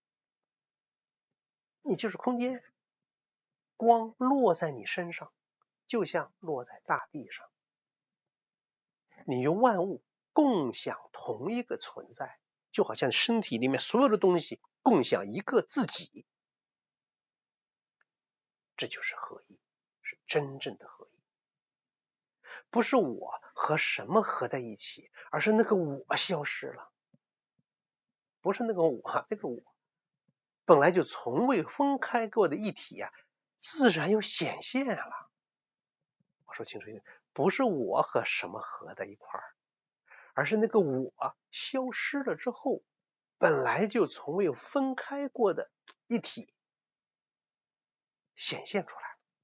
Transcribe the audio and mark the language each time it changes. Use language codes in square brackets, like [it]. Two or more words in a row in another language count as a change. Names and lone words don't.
[zh] 你就是空間，光落在你身上就像落在大地上，你与萬物共享同一個存在，就好像身體裡面所有的東西共享一個自己，這就是合一，是真正的合一。不是我和什麼合在一起，而是那個我消失了。不是那個我，那個我本來就從未分開過的一體啊，自然又顯現了。我說清楚一點，不是我和什麼合在一塊兒，而是那個我消失了之後，本來就從未分開過的一體顯現出來了。